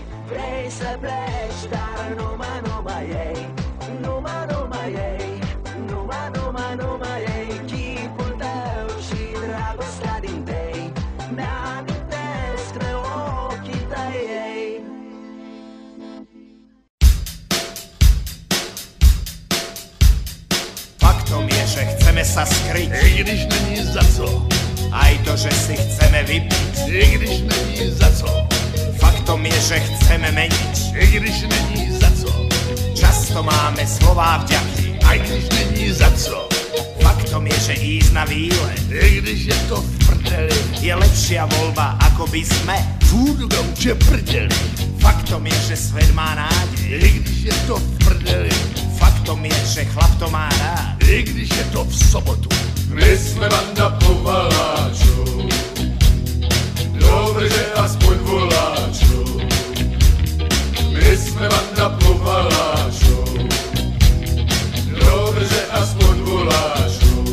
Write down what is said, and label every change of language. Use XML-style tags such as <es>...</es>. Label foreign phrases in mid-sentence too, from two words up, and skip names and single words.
<ro>Vrei să pleci, dar numai ei, numai ei, numai ei, chipul tău și dragostea din tei. Mi-amintesc de ochii tăi, ei.</ro> <sk>Faktom je, že chceme sa skryť,</sk> <cs>i když není za co.</cs> <sk>Aj to, že si chceme vypiť,</sk> <cs>i když není za co,</cs> <sk>faktom je, že chceme meniť.</sk> <cs>i když není za co,</cs> <sk>Často máme slová vďaky,</sk> <cs>a když není za co,</cs> <sk>faktom je, že ísť na výlet</sk> <cs>i když je to v prdeli,</cs> <sk>je lepšia voľba, ako by sme.</sk> <cs>furt gauče prdeli,</cs> <sk>Faktom je, že svet má nádej,</sk> <cs>i když je to v prdeli,</cs> <sk>faktom je, že chlap to má rád.</sk> <cs>i když je to v sobotu. My jsme banda povaláčů, dobre, že aspoň voláčů. My jsme banda povaláčů, dobre, že aspoň voláčů.</cs>